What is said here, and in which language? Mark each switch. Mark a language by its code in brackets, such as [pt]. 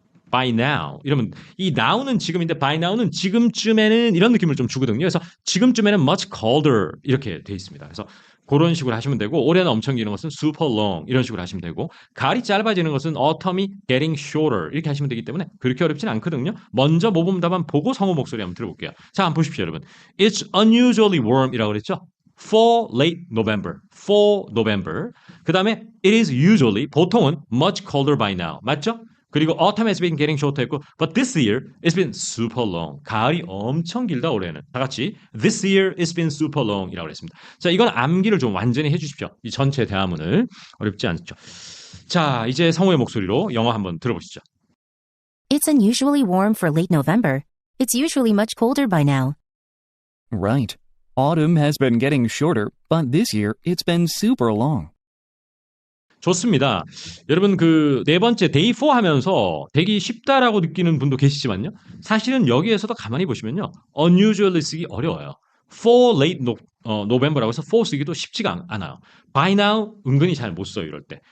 [ko] by now 이러면 이 now는 지금인데 by now는 지금쯤에는 이런 느낌을 좀 주거든요. 그래서 지금쯤에는 much colder 이렇게 돼 있습니다. 그래서 그런 식으로 하시면 되고 올해는 엄청 기는 것은 super long 이런 식으로 하시면 되고 가을이 짧아지는 것은 autumn이 [en] getting shorter [ko] 이렇게 하시면 되기 때문에 그렇게 어렵진 않거든요. 먼저 모범 답안 보고 성우 목소리 한번 들어볼게요. 자, 한번 보십시오, 여러분. [en] It's unusually warm이라고 [ko] 그랬죠? [en] For late November. For November. [ko] 그 다음에 [en] it is usually [ko] 보통은 [en] much colder by now. [ko] 맞죠? [en] 그리고 autumn has been getting shorter 했고 but this year it's been super long. [ko] 가을이 엄청 길다 올해는. 다 같이 [en] this year it's been super long [ko] 이라고 했습니다. 자, 이건 암기를 좀 완전히 해주십시오. 이 전체 대화문을. 어렵지 않죠. 자, 이제 성우의 목소리로 영어 한번 들어보시죠. [en] It's unusually warm for late November. It's usually much colder by now. Right. Autumn has been getting shorter, but this year it's been super long. [ko] 좋습니다. 여러분 그 네 번째 데이 4 하면서 되게 쉽다라고 느끼는 분도 계시지만요. 사실은 여기에서도 가만히 보시면요. unusually 쓰기 어려워요. for late November라고 해서 for 쓰기도 쉽지가 않아요. by now 은근히 잘 못 써요. 이럴 때.